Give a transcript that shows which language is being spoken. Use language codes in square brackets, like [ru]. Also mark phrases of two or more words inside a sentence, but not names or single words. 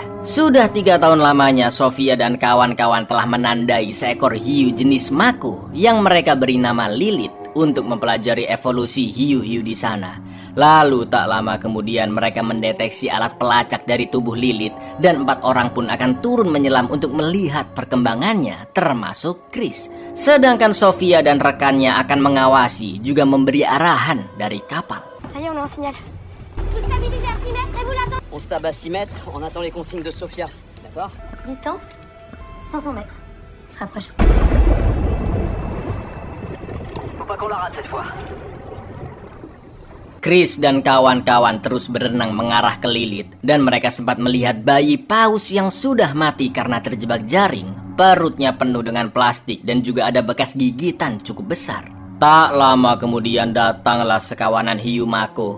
[id] Sudah 3 tahun lamanya Sofia dan kawan-kawan telah menandai seekor hiu jenis mako yang mereka beri nama Lilith untuk mempelajari evolusi hiu-hiu di sana. Lalu tak lama kemudian mereka mendeteksi alat pelacak dari tubuh Lilith dan 4 orang pun akan turun menyelam untuk melihat perkembangannya, termasuk Chris. Sedangkan Sofia dan rekannya akan mengawasi juga memberi arahan dari kapal. [fr] Ça y est, on a un signal. Vous stabilisez à 6 mètres et vous l'attendez. On se tape à 6 mètres, on attend les consignes de Sofia, d'accord? Distance 500 mètres. On se rapproche. Faut pas qu'on la rate cette fois. [id] Chris dan kawan-kawan terus berenang mengarah ke Lilith dan mereka sempat melihat bayi paus yang sudah mati karena terjebak jaring. Perutnya penuh dengan plastik dan juga ada bekas gigitan cukup besar. Tak lama kemudian datanglah sekawanan hiu mako.